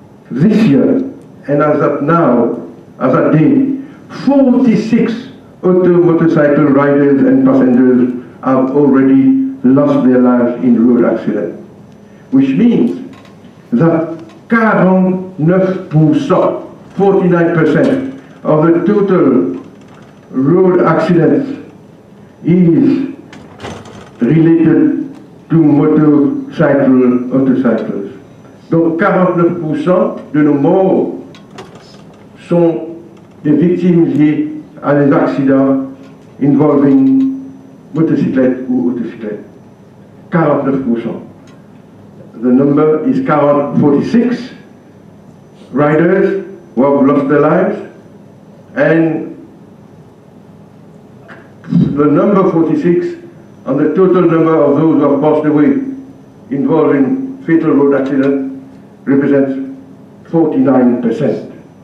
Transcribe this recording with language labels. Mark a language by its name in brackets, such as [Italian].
[English] This year, and as at now, as at day, 46 motorcycle riders and passengers have already lost their lives in road accidents, which means that 49%, 49% of the total road accidents is related to motorcycles. [French] Donc 49% de nos morts sont des victimes liées à des accidents involving motocyclettes ou autocyclettes. 49%. [English] The number is 46 riders who have lost their lives, and the number 46 on the total number of those who have passed away involved in fatal road accidents represents 49%.